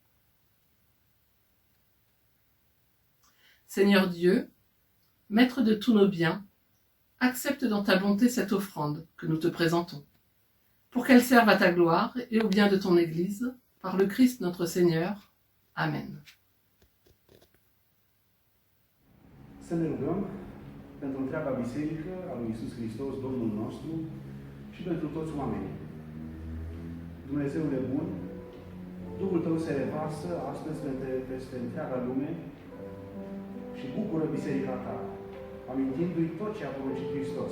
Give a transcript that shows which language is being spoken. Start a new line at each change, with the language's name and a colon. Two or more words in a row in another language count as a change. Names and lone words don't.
French: Seigneur Dieu, Maître de tous nos biens, accepte dans ta bonté cette offrande que nous te présentons, pour qu'elle serve à ta gloire et au bien de ton Église, par le Christ notre Seigneur. Amen.
Romanian: Să ne rugăm pentru întreaga biserică a lui Iisus Hristos, Domnul nostru, și pentru toți oamenii. Dumnezeule bun, Duhul Tău se revarsă astăzi peste întreaga lume și bucură biserica Ta, amintindu-i tot ce a poruncit Hristos.